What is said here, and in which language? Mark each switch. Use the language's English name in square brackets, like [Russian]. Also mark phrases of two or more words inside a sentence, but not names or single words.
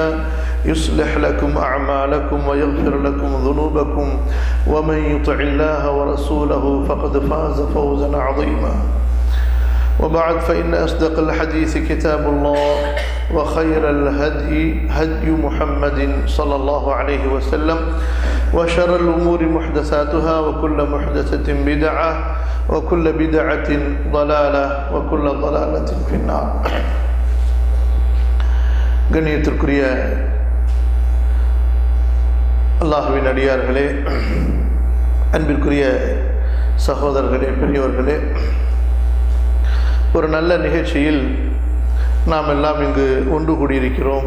[Arabic] يصلح لكم أعمالكم ويغفر لكم ذنوبكم ومن يطع الله ورسوله فقد فاز فوزا عظيما وبعد فإن أصدق الحديث كتاب الله وخير الهدي هدي محمد صلى الله عليه وسلم وشر الأمور محدثاتها وكل محدثة بدعة وكل بدعة ضلالة وكل ضلالة في النار. [Tamil] கண்ணியத்திற்குரிய அல்லாஹ்வின் அடியார்களே, அன்பிற்குரிய சகோதரர்களே, பெரியோர்களே, ஒரு நல்ல நிகழ்ச்சியில் நாம் எல்லாம் இங்கு ஒன்று கூடியிருக்கிறோம்.